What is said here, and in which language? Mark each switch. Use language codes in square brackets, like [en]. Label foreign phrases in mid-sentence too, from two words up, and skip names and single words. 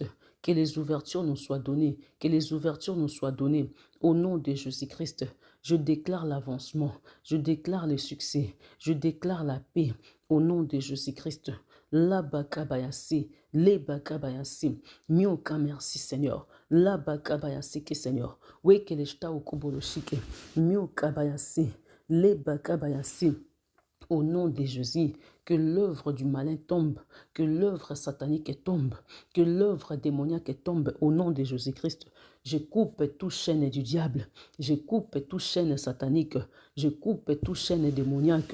[fr] Que les ouvertures nous soient données. Que les ouvertures nous soient données. Au nom de Jésus-Christ. Je déclare l'avancement. Je déclare le succès. Je déclare la paix. Au nom de Jésus-Christ. Labakabayasi. Lebakabayasi. Mioka, merci Seigneur. Labakabayasi que Seigneur. Wekeleshta okoboloshike. Miokabayasi. Lebakabayasi. Au nom de Jésus, que l'œuvre du malin tombe, que l'œuvre satanique tombe, que l'œuvre démoniaque tombe au nom de Jésus-Christ. Je coupe toute chaîne du diable, je coupe toute chaîne satanique, je coupe toute chaîne démoniaque.